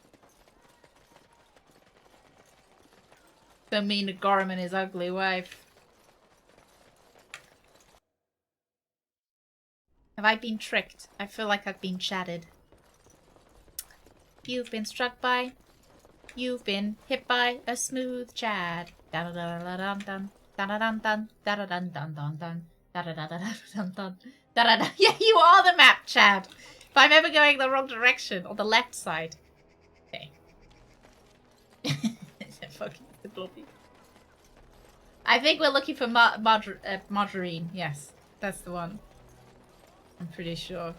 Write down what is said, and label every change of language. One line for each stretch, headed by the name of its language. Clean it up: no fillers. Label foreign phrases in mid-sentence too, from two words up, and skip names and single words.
English: Don't mean to Gorham and his ugly wife. Have I been tricked? I feel like I've been chatted. You've been struck by. You've been hit by a smooth Chad. Da da da da dun dun. Da da dun dun. Da da dun dun dun dun. Da da da da dun dun. Da da da. Yeah, you are the map, Chad. If I'm ever going the wrong direction, on the left side. Okay. Fucking the blobby. I think we're looking for Margarine. Yes, that's the one. I'm pretty sure.